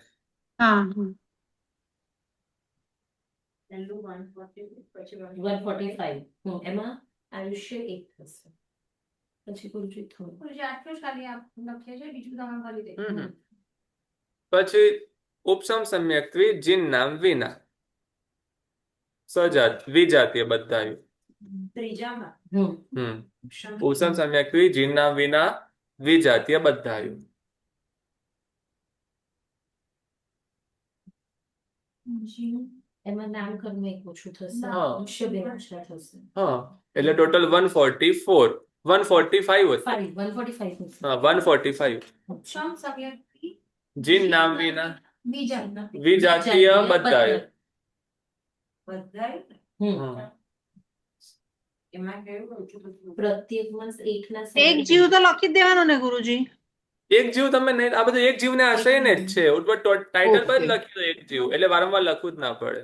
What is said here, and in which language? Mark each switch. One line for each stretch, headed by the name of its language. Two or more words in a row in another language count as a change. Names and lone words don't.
Gujarati: हाँ हाँ 145 એમાં આયુષ્ય 1 થશે પછી ગુરુજી થોડું ગુરુજી, આટલું જ ખાલી આપ લખીએ છે, બીજું તમે કરી દે. પછી ઉપસમ સમ્યક્ત્વી જિન નામ વિના સજાત વિજાતીય બધાયું ત્રીજામાં ઉપસમ સમ્યક્ત્વી જિન નામ વિના વિજાતીય બધાયું એમાં નામકરણ એક ઓછું થશે હા. આયુષ્ય 2 ઓછા થશે હા એટલે ટોટલ 144 145 હતું 145 થશે હા 145 સમ સમ્યક્તિ જિન નામ વિના બીજા વિજાતીય બધાયું બધાય હા. એમાં કેવું ઓછું થતું પ્રત્યેકમાં 1 ના એક જીવ તો લખી જ દેવાનો ને ગુરુજી એક જીવ તમે નહીં આ બધું એક જીવને આશયને જ છે ઉપર ટાઇટલ પર જ
English: Okay.
Gujarati: લખ્યું એક જીવ એટલે વારંવાર લખવું જ ના પડે